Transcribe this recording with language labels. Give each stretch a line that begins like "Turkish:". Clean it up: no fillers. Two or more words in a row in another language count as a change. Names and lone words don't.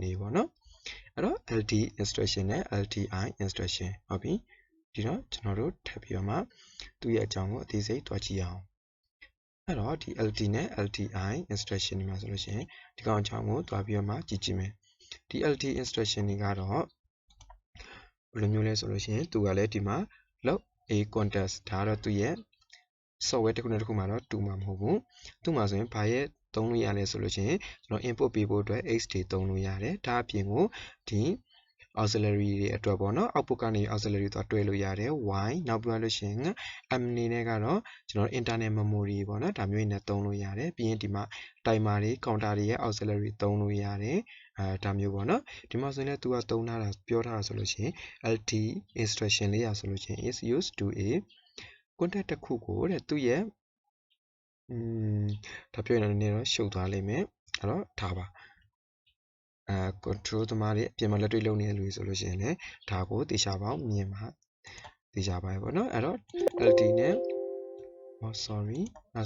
Burmese: အနေပေါ့နော်အဲ့တော့
English: LD instruction
Burmese: နဲ့
English: LDI instruction
Burmese: ဟုတ်ပြီဒီတော့ကျွန်တော်တို့ထပ်ပြီးတော့မှသူ့ရဲ့အကြောင်းကိုအသေးစိတ်တွက်ကြည့်အောင်အဲ့တော့ဒီ LD နဲ့
English: LDI instruction
Burmese: တွေမှာဆိုလို့ရှိရင်ဒီကောင်အကြောင်းကိုတွက်ပြီးတော့မှ ကြည့်ကြည့်မယ်ဒီ
English: LD instruction
Burmese: တွေကတော့ဘယ်လိုမျိုးလဲဆိုလို့ရှိရင်သူကလည်းဒီမှာလောက်
English: a context
Burmese: ဒါကတော့သူ့ရဲ့ software တစ်ခုနဲ့တစ်ခုမှာတော့တူမှာမဟုတ်ဘူးသူ့မှာ ဆိုရင်ဘာရဲ့သုံးလို့ရလဲဆိုလို့ရှိရင်ကျွန်တော် input ပေးဖို့အတွက် x တွေသုံးလို့ရတယ်ဒါအပြင်ကိုဒီ auxiliary တွေအတွက် ပေါ့နော် output ကနေ auxiliary သွားတွဲလို့ရတယ် y နောက်ပြီးလို့ရှိရင် m အနေနဲ့ကတော့ကျွန်တော်
English: internal memory
Burmese: ပေါ့နော်ဒါမျိုးနဲ့သုံးလို့ရတယ်ပြီးရင်ဒီမှာ timer တွေ counter တွေရဲ့ auxiliary သုံးလို့ရတယ်ဒါမျိုးပေါ့နော်ဒီမှာဆိုရင်လည်းသူကသုံးထားတာပြောထားတာဆိုလို့ရှိရင်
English: LT instruction
Burmese: လေးရဆိုလို့ရှိရင်
English: is used to a contact
Burmese: တစ်ခုကိုတဲ့သူ့ရဲ့ဒါပြောရင်လည်းနည်းနည်းတော့ရှုပ်သွားလိမ့်မယ်အဲ့တော့ထားပါ control သမားတွေအပြင်မှာလက်တွေ့လုပ်နေတဲ့လူတွေဆိုလို့ရှိရင်လည်းဒါကိုတေချာပေါင်းမြင်မှာတေချာပါပဲပေါ့နော်အဲ့တော့ LT နဲ့sorry အဲ့